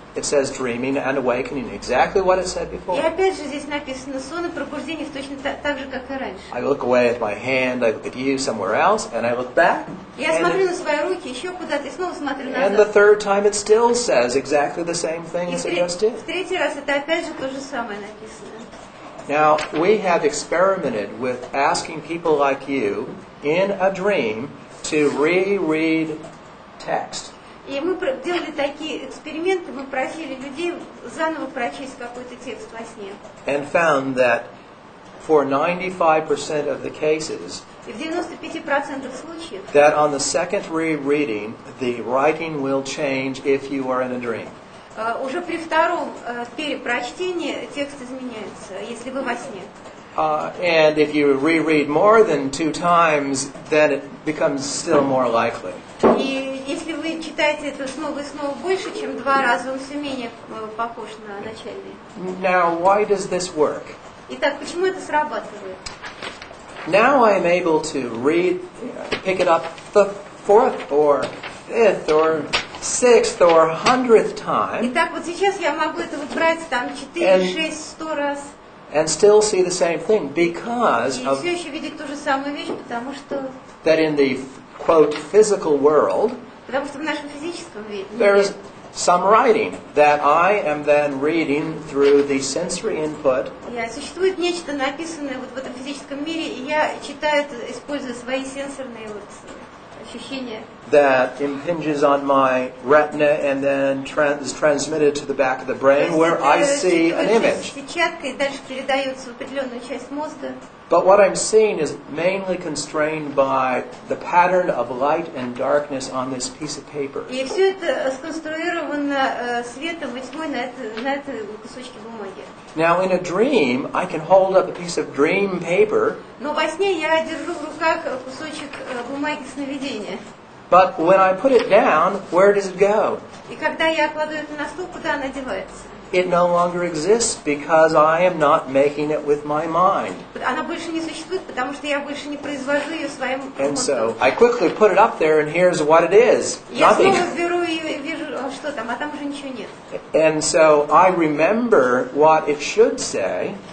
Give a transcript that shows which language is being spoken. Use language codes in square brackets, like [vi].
[en] It says dreaming and awakening, exactly what it said [ru] И [en] before. [ru] опять же здесь написано сон и пробуждение точно так же, как и раньше. [en] I look away at my hand, I look at you somewhere else, and I look back. [ru] Я смотрю на свои руки, еще куда-то, и снова смотрю [en] And the [ru] назад. [en] third time it still says exactly the same thing [ru] И [en] as it just did. [ru] в третий раз это опять же то же самое написано. [en] Now, we have experimented with asking people like you in a dream to reread text. [ru] И мы делали такие эксперименты, мы просили людей заново прочесть какой-то текст во сне. [en] And found that for 95% of the cases, [ru] И в 95% случаев [en] that on the second rereading, the writing will change if you are in a dream. [ru] уже при втором перепрочтении текст изменяется, если вы во сне. [en] And if you reread more than 2 times, then it becomes still more likely. [ru] И если вы читаете это снова и снова больше, чем 2 раза, он все менее похож на начальный. [en] Now, why does this work? [ru] Итак, почему это срабатывает? [en] Now I am able to pick it up the 4th or 5th or 6th or 100th time [ru] Итак, вот сейчас я могу это вот брать там 4, 6, 100 раз. [en] and still see the same thing because [ru] И [en] of [ru] все еще видеть ту же самую вещь, потому что [en] that in the quote physical world [ru] в нашем физическом [en] there [ru] мире [en] is some writing that I am then reading through the sensory input [ru] существует нечто написанное вот в этом физическом мире, и я читаю это, используя свои сенсорные вот ощущения. [en] that impinges on my retina and then is transmitted to the back of the brain where I see an image. [ru] Сетчатка и дальше передается в определенную часть мозга. [en] But what I'm seeing is mainly constrained by the pattern of light and darkness on this piece of paper. [ru] И все это сконструировано светом и тьмой на этой кусочке бумаги. [en] Now in a dream, I can hold up a piece of dream paper, [ru] Но во сне я держу в руках кусочек бумаги сновидения. [en] but when I put it down, where does it go? [ru] И когда я кладу это на стол, куда она девается? [en] It no longer exists because I am not making it with my mind. [ru] Она больше не существует, потому что я больше не произвожу ее своим [en] And so [ru] мозгом. [en] I quickly put it up there and here's what it is. [ru] Я [en] Nothing. [ru] снова беру ее и вижу, что там, а там уже ничего нет. [en] And so I remember what it should say,